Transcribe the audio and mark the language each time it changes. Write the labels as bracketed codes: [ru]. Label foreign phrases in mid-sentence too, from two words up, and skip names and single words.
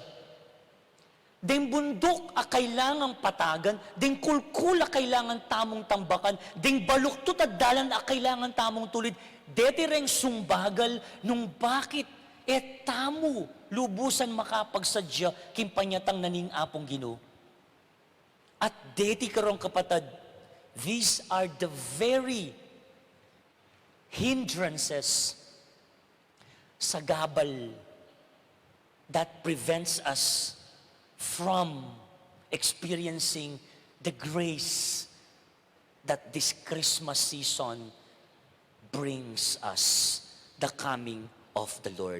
[pam] Ding bundok a kailangang patagan, ding kulkul a kailangan tamong tambakan, ding baluktot at dalan a kailangan tamong tulid, deti reng sumbagal nung bakit tamo lubusan makapagsadya kimpanyatang naning apong Gino. At deti karong kapatad, [en] these are the very hindrances [pam] sa gabal [en] that prevents us from experiencing the grace that this Christmas season brings us, the coming of the Lord.